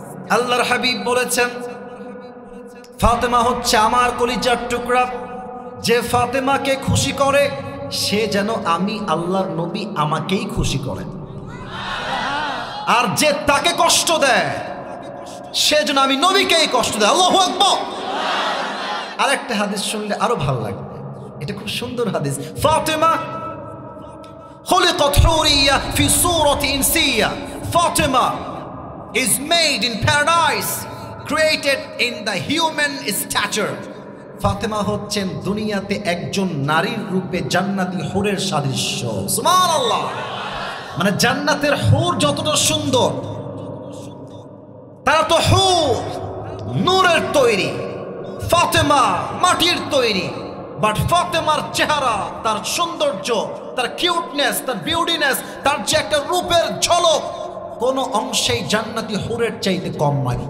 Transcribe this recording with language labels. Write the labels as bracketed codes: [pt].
[bn] আল্লাহর হাবিব বলেছেন, ফাতেমা হচ্ছে আমার কলিজার টুকরা, যে ফাতেমাকে খুশি করে সে যেন আমি আল্লাহর নবী আমাকেই খুশি করেন, আর যে তাকে কষ্ট দেয় সে যেন আমি নবীকেই কষ্ট দেয়। আল্লাহু আকবার। আরেকটা হাদিস শুনলে আরো ভালো লাগবে, এটা খুব সুন্দর হাদিস। [en] Fatema [bn] খুলিকাত হুরিয়া ফি সূরাতি Insia, [en] Fatema is made in paradise, created in the human stature. [bn] Fatema হচ্ছেন দুনিয়াতে একজন নারীর রূপে জান্নাতি হুরের সাদৃশ্য। সুবহানাল্লাহ। মানে জান্নাতের হুর যতটা সুন্দর, তারা তো হুর নূরের তৈরি, ফাতেমা মাটির তৈরি, বাট ফাতেমার চেহারা, তার সৌন্দর্য, তার কিউটনেস, তার বিউটিনেস, তার যে একটা রূপের ঝলক, কোন অংশেই জান্নাতি হুরের চাইতে কম নয়।